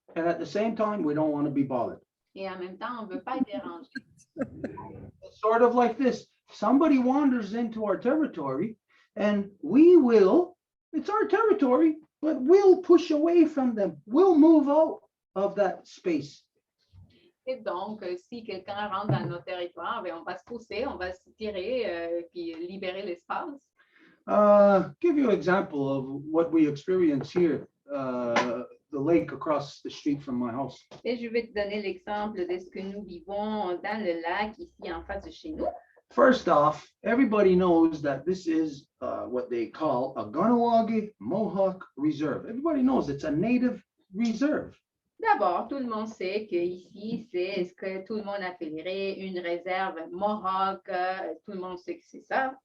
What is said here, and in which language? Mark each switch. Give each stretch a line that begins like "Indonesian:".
English: and at the same time, we don't want to be bothered.
French: et en même temps, on ne veut pas être dérangé.
English: It's sort of like this. Somebody wanders into our territory, and we will, it's our territory, but we'll push away from them. We'll move out of that space.
French: Et donc, si quelqu'un rentre dans nos territoires, ben, on va se pousser, on va se tirer, puis libérer l'espace.
English: Give you an example of what we experience here, the lake across the street from my house.
French: Et je vais te donner l'exemple de ce que nous vivons dans le lac ici en face de chez nous.
English: First off, everybody knows that this is what they call a Ganawagi Mohawk Reserve. Everybody knows it's a native reserve.
French: D'abord, tout le monde sait qu'ici, c'est ce que tout le monde appellerait une réserve Mohawk. Tout le monde sait que c'est ça.